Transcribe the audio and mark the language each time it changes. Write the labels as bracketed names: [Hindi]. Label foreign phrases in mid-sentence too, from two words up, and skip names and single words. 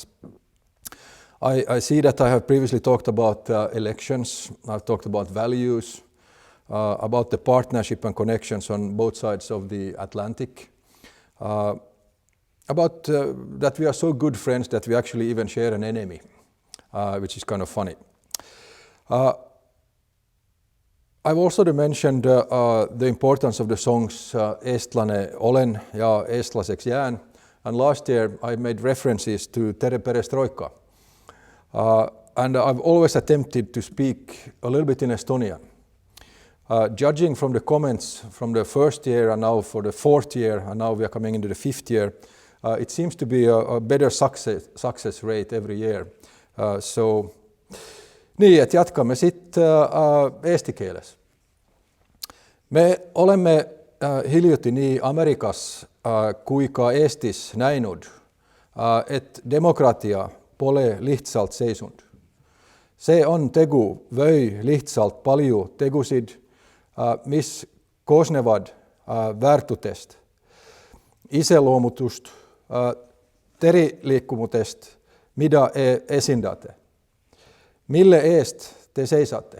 [English] I see that I have previously talked about elections, I've talked about values, about the partnership and connections on both sides of the Atlantic, about that we are so good friends that we actually even share an enemy, which is kind of funny. I've also mentioned the importance of the songs Eestlane olen ja eestlaseks jään, and last year I made references to Tere Perestroika. And I've always attempted to speak a little bit in Estonian. Judging from the comments from the first year and now for the 4th year, and now we are coming into the 5th year, it seems to be a better success rate every year. So, [Estonian] nii, et jatkame siit eesti keeles. Me oleme hiljuti nii Ameerikas kui ka Eestis näinud, et demokraatia pole lihtsalt seisund. See on tegu või lihtsalt palju tegusid, mis koosnevad väärtutest, iseloomutust, teriliikumutest, mida esindate, mille eest te seisate.